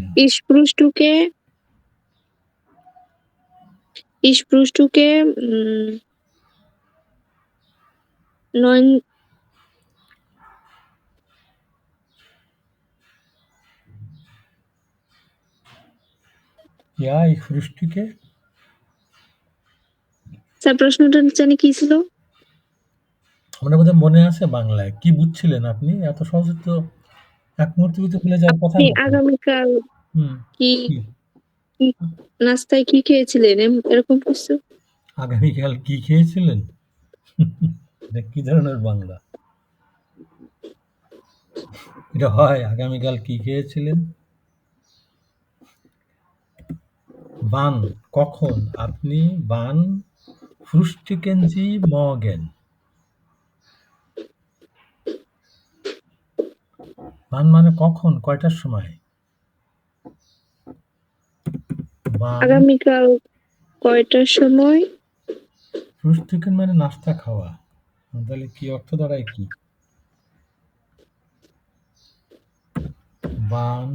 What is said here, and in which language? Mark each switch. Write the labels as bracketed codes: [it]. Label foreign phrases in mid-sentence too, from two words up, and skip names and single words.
[de] Ich frühstücke 9. Ja, ich frühstücke। [bn] স্যার প্রশ্নটা জানি কি ছিল? আপনার বোধহয় মনে আছে বাংলায়? কি বুঝছিলেন আপনি? এত সহজে তো এক মুহূর্তের ভিতরে ভুলে যাওয়ার কথা না। আগামীকাল কি নাস্তায় কি খেয়েছিলেন এরকম কিছু? আগামীকাল কি খেয়েছিলেন? এটা কি ধরনের বাংলা? এটা হয় আগামীকাল কি খেয়েছিলেন? [de] Wann [bn] কখন আপনি [de] wann frühstücken Sie morgen? [bn] Wann মানে কখন, কয়টার সময়? [de] Wann [bn] আগামীকাল কয়টার সময়? frühstücken মানে নাস্তা খাওয়া। তাহলে কি অর্থ দাঁড়ায় কি? [de] Wann